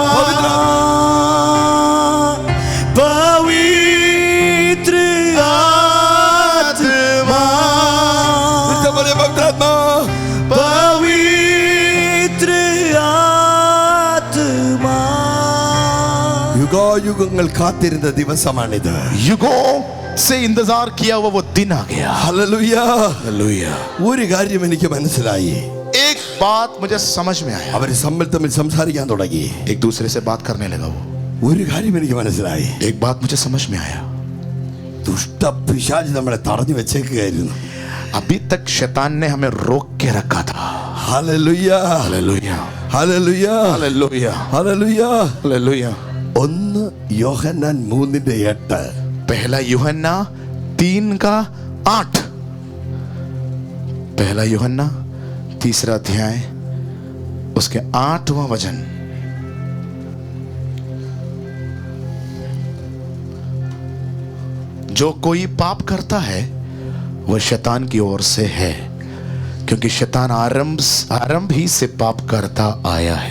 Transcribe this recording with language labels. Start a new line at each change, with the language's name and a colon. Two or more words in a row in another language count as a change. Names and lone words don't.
Hindi: पवित्र आत्मा, बोले पवित्र आत्मा. पवित्र आत्मा।
Malayalam: യുഗങ്ങൾ കാത്തിരുന്ന ദിവസമാണിത്.
Hindi: युगों से इंतजार किया हुआ वो दिन आ गया।
Malayalam: ഹല്ലേലൂയ.
Hindi: हालेलुया।
Malayalam: ഒരു കാര്യം എനിക്ക് മനസ്സിലായി.
Hindi: एक बात मुझे समझ में आया।
Malayalam: അവർ തമ്മിൽ സംസാരിക്കാൻ തുടങ്ങി.
Hindi: एक दूसरे से बात करने लगा वो।
Malayalam: ഒരു കാര്യം എനിക്ക് മനസ്സിലായി.
Hindi: एक बात मुझे समझ में आया।
Malayalam: ദുഷ്ട പിശാച് നമ്മളെ തടഞ്ഞു വെച്ചേക്കുകയായിരുന്നു.
Hindi: अभी तक शैतान ने हमें रोक के रखा था।
Malayalam: ഹല്ലേലൂയ.
Hindi: हालेलुया,
Malayalam: ഹല്ലേലൂയ.
Hindi: हालेलुया,
Malayalam: ഹല്ലേലൂയ.
Hindi: हालेलुया।
Malayalam: 1 യോഹന്നാൻ 3:8.
Hindi: पहला यूहन्ना 3:8। पहला यूहन्ना 3 अध्याय उसके 8वां वचन। जो कोई पाप करता है वह शैतान की ओर से है, क्योंकि शैतान आरंभ ही से पाप करता आया है।